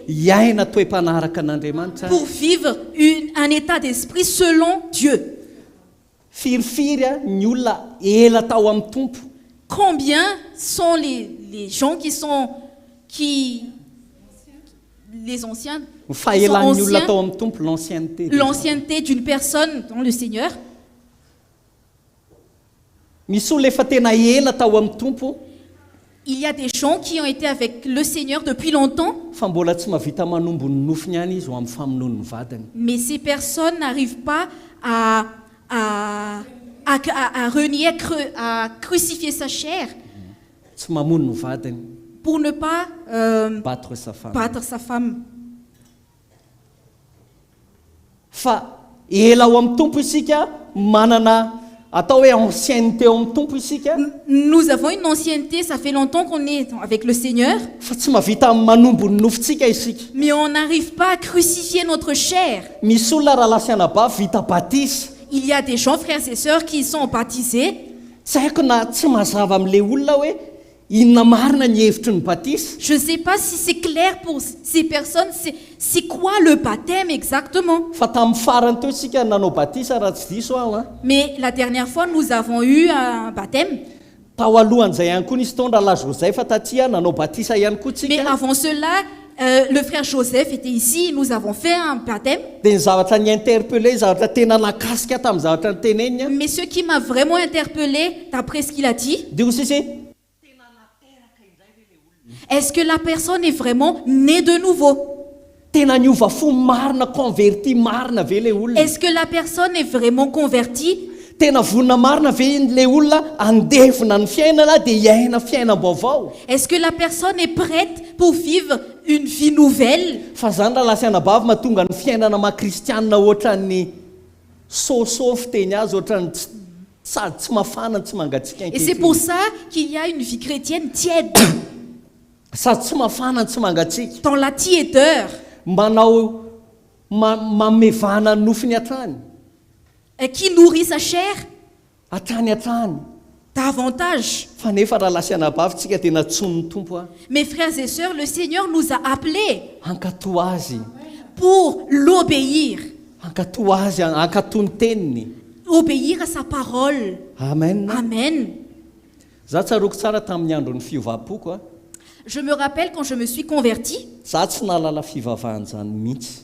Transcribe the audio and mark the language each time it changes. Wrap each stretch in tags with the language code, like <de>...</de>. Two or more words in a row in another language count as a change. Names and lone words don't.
<mg>hiaina toe-panaraka an'Andriamanitra.</mg> <fr>pour vivre un état d'esprit selon Dieu.</fr> <mg>Firifiry a ny olona ela tao amin'ny tompo.</mg> <fr>Combien sont les gens les anciens,</fr> <mg>Ny fahelan'ny olona</mg> <fr>anciens,</fr> <mg>tao amin'ny tompo,</mg> <fr>l'ancienneté. l'ancienneté d'une personne dans le Seigneur?</fr> <mg>Misy olona efa tena ela tao amin'ny tompo,</mg> <fr>Il y a des gens qui ont été avec le Seigneur depuis longtemps,</fr> <mg>fa mbola tsy mahavita manombo ny nofiny ihany izy ho amin'ny famonoany ny vadiny.</mg> <fr>mais ces personnes n'arrivent pas à renier, à crucifier sa chair</fr> <mg>Tsy mamono ny vadiny,</mg> <fr>pour ne pas battre sa femme. battre sa femme.</fr> <mg>Fa ela ao amin'ny tompo isika, manana atao hoe ancienneté ao amin'ny tompo isika,</mg> <fr>Nous avons une ancienneté, ça fait longtemps qu'on est avec le Seigneur,</fr> <mg>fa tsy mahavita manombo ny nofontsika isika.</mg> <fr>mais on n'arrive pas à crucifier notre chair.</fr> <mg>Misy olona raha lasianabavy vita batisa.</mg> <fr>Il y a des gens, frères et sœurs, qui sont baptisés.</fr> <mg>Tsy haiko na tsy mazava amin'ilay olona hoe inona marina ny hevitry ny batisa.</mg> <fr>Je ne sais pas si c'est clair pour ces personnes, c'est quoi le baptême exactement.</fr> <mg>Fa tamin'ny farany teo isika nanao batisa raha tsy diso aho a.</mg> <fr>Mais la dernière fois, nous avons eu un baptême.</fr> <mg>Tao alohan'izay ihany koa nisy taondra la Joseph tatia nanao batisa ihany koa</mg> <fr>Mais</fr> <mg>tsika.</mg> <fr>avant cela, le frère Joseph était ici, nous avons fait un baptême.</fr> <mg>Dia ny zavatra ny interpellé, zavatra tena nakasika tamin'ny zavatra ny teneny a.</mg> <fr>Mais ce qui m'a vraiment interpellé, d'après ce qu'il a dit,</fr> <mg>Dia ho sisy</mg> <fr>Est-ce que la personne est vraiment née de nouveau?</fr> <mg>Tena niova fo marina, converti marina ve le olona.</mg> <fr>Est-ce que la personne est vraiment convertie?</fr> <mg>Tena vonina marina ve le olona andevina ny fiainana dia hiaina fiainam-baovao.</mg> <fr>Est-ce que la personne est prête pour vivre une vie nouvelle?</fr> <mg>Fa zany raha lasianabavy mahatonga ny fiainana mahakristianina ohatran'ny soso fiteny azy, ohatran'ny sady tsy mafana tsy mangatsiaka</mg> <fr>Et c'est pour ça qu'il y a une vie chrétienne tiède,</fr> <mg>sady tsy mafana tsy mangatsiaka,</mg> <fr>dans la tiédeur,</fr> <mg>manao mamevana ny nofiny hatrany</mg> <fr>qui nourrit sa chair</fr> <mg>hatrany hatrany.</mg> <fr>davantage.</fr> <mg>Fa nefa raha lasianabavy tsika dia natsony ny tompo a</mg> <fr>Mes frères et sœurs, le Seigneur nous a appelés</fr> <mg>hankato azy,</mg> <fr>pour l'obéir,</fr> <mg>hankato azy, hankato ny teniny.</mg> <fr>obéir à sa parole.</fr> <mg>Amen.</mg> <fr>Amen.</fr> <mg>Za tsaroko tsara tamin'ny andron'ny fivavahapoko a,</mg> <fr>Je me rappelle quand je me suis convertie,</fr> <mg>za tsy nahalala fivavahana zany mihitsy.</mg>